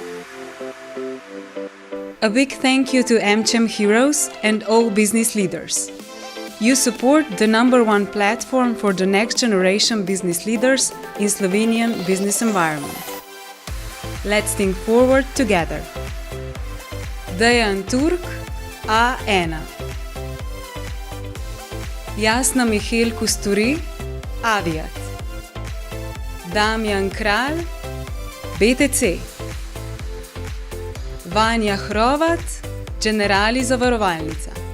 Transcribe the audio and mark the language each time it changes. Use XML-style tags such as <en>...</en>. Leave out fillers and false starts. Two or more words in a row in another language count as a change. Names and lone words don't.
<en>A big thank you to AmCham Heroes and all business leaders. You support the #1 platform for the next generation business leaders in Slovenian business environment. Let's think forward together. Dejan Turk, A1. Jasna Mihael Kusturi, Aviat. Damjan Kralj, BTC. Vanja Hrovat, Generali zavarovalnica.</en>